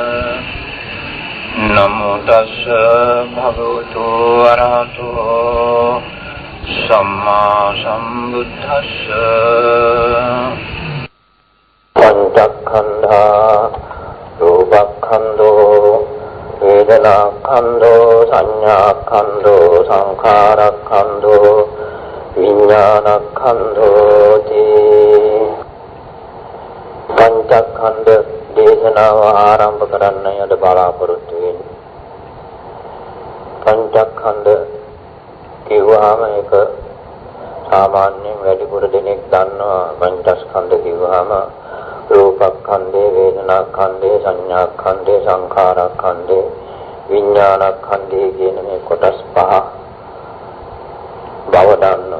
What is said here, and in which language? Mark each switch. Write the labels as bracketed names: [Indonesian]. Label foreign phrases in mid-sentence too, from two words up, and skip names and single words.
[Pali] නමෝ තස්ස භගවතු වරහතෝ සම්මා සම්බුද්දස්ස පංචස්කන්ධා රූපස්කන්ධෝ වේදනාස්කන්ධෝ සංඥාස්කන්ධෝ සංඛාරස්කන්ධෝ විඥානස්කන්ධෝති. [Sinhala] පංචස්කන්ධ දේශනාව ආරම්භ කරන්න යද බලාපොරොත්තු වෙන්නේ. පංචස්කන්ධ කිව්වහම ඒක සාමාන්‍යයෙන් වැඩිපුර දෙනෙක් දන්නවා. පංචස්කන්ධ කිව්වහම රූපස්කන්ධේ, වේදනාස්කන්ධේ, සංඥාස්කන්ධේ, සංඛාරස්කන්ධේ, විඥානස්කන්ධේ කියන මේ කොටස් පහ බව දන්නවා.